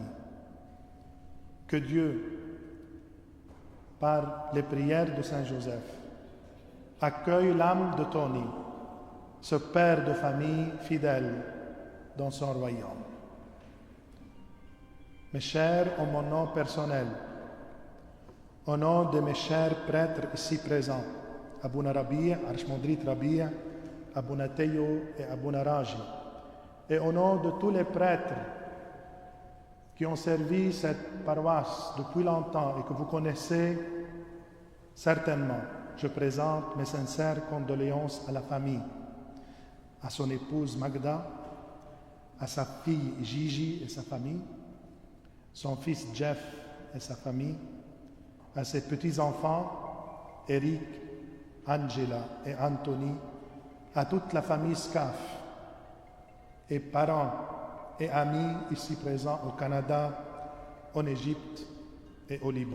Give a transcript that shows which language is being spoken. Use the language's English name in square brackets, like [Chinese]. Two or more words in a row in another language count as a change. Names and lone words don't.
[French] Que Dieu, par les prières de Saint Joseph, accueille l'âme de Tony, ce Père de famille fidèle dans son royaume. Mes chers, en mon nom personnel, au nom de mes chers prêtres ici présents, Abouna Rabia, Archimandrite Rabia, Abouna Teyo et Abouna Raji, et au nom de tous les prêtres qui ont servi cette paroisse depuis longtemps et que vous connaissez certainement, je présente mes sincères condoléances à la famille, à son épouse Magda, à sa fille Gigi et sa famille, son fils Jeff et sa famille, à ses petits-enfants Eric, Angela et Anthony, à toute la famille SCAF et parents et amis ici présents au Canada, en Égypte et au Liban.